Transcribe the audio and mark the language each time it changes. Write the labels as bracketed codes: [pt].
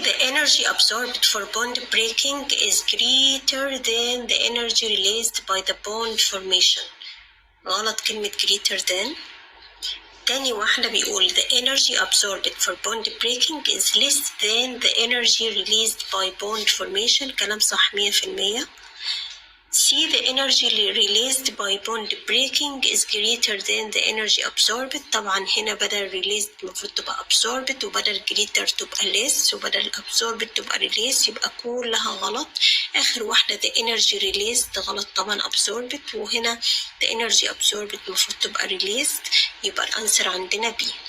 [en] The energy absorbed for bond breaking is greater than the energy released by the bond formation. [ar] غلط كلمة greater than. [en] تاني واحدة بيقول the energy absorbed for bond breaking is less than the energy released by bond formation. [ar] كلام صح 100%. [en] See the energy released by bond breaking is greater than the energy absorbed. [ar] طبعا هنا بدل released المفروض تبقى absorbed، وبدل greater تبقى less، وبدل absorbed تبقى released، يبقى كلها غلط. آخر واحدة the energy released غلط طبعا absorbed، وهنا the energy absorbed المفروض تبقى released، يبقى الأنسر عندنا B.